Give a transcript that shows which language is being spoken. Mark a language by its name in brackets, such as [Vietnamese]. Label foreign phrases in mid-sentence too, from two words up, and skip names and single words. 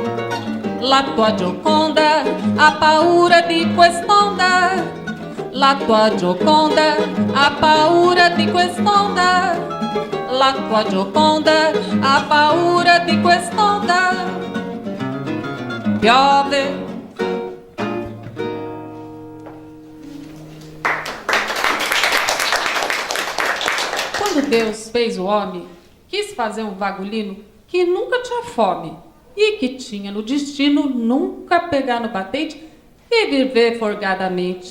[Italian] La tua Gioconda ha paura di quest'onda. La tua Gioconda ha paura di quest'onda. La tua Gioconda ha paura di quest'onda. Piove. [Portuguese] Quando Deus fez o homem, quis fazer um vagulino que nunca tinha fome e que tinha no destino nunca pegar no batente e viver folgadamente.